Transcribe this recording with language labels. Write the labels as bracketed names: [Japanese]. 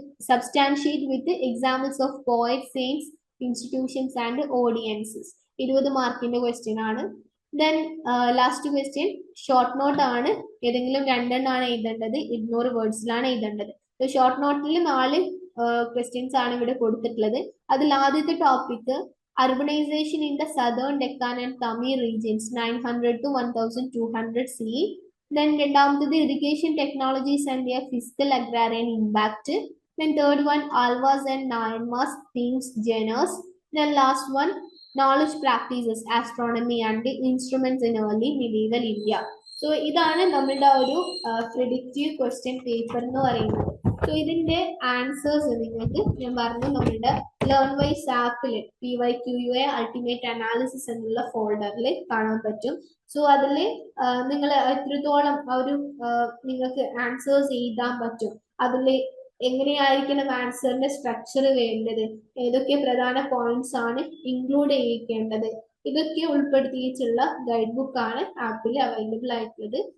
[English] Substantiate with the examples of poets, saints, institutions and audiences. [Malayalam] 20 മാർക്കിന്റെ question ആണ്. [English] Then last question, [Malayalam] short note ആണ്. ഏതെങ്കിലും രണ്ടെണ്ണമാണ് എഴുതേണ്ടത്, 200 വേർഡ്സിലാണ് എഴുതേണ്ടത്. ഷോർട്ട് നോട്ടിൽ 4 ക്വസ്റ്റ്യൻസ് ആണ് ഇവിടെ കൊടുത്തിട്ടുള്ളത്. അതിൽ ആദ്യത്തെ topic [English] urbanization in the southern Deccan and Tamil regions 900 to 1200 CE. Then [Malayalam] രണ്ടാമത്തത് [English] irrigation technologies and their fiscal agrarian impact. Then third one, Alvas and Nayanmas themes genres. Then last one, knowledge practices, astronomy and the instruments in early medieval India. [Malayalam] So ഇതാണ് നമ്മളുടെ ഒരു [English] predictive question paper [Malayalam] എന്ന് പറയുന്നത്. So ഇതിന്റെ answers നിങ്ങൾക്ക് ഞാൻ പറഞ്ഞു നമ്മളുടെ ലേൺവൈസ് ആപ്പിൽ PYQA അൾട്ടിമേറ്റ് അനാലിസിസ് എന്നുള്ള ഫോൾഡറിൽ കാണാൻ പറ്റും. സോ അതിൽ നിങ്ങൾ എത്രത്തോളം ഒരു നിങ്ങൾക്ക് ആൻസേഴ്സ് എഴുതാൻ പറ്റും, അതിൽ എങ്ങനെയായിരിക്കണം ആൻസറിന്റെ സ്ട്രക്ചർ വേണ്ടത്, ഏതൊക്കെ പ്രധാന പോയിന്റ്സ് ആണ് ഇൻക്ലൂഡ് ചെയ്യിക്കേണ്ടത്, ഇതൊക്കെ ഉൾപ്പെടുത്തിയിട്ടുള്ള ഗൈഡ് ബുക്ക് ആണ് ആപ്പിൽ അവൈലബിൾ ആയിട്ടുള്ളത്.